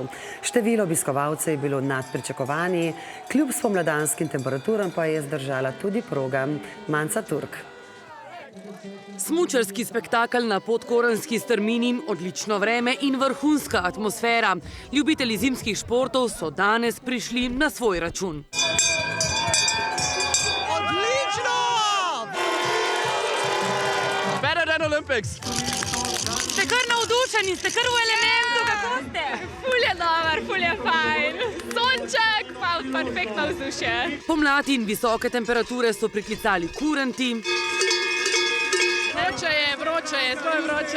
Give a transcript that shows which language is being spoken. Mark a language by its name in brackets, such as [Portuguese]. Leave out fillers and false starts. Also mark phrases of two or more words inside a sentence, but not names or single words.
[Slovenian] Število obiskovalcev je bilo nad pričakovanji, kljub spomladanskim temperaturam pa je zdržala tudi proga Manca Turk. Smučarski spektakel na podkoranski strmini, odlično vreme in vrhunska atmosfera. Ljubitelji zimskih športov so danes prišli na svoj račun. Odlično! [English] Better than Olympics. [Slovenian] Ste kar navdušeni, ste kar v elementu, kako ste? Ful je dober, ful je fajn. Sonček, pa perfektno vzdušje. Pomlad in visoke temperature so priklicali kuranti. Vroče je, zelo je vroče.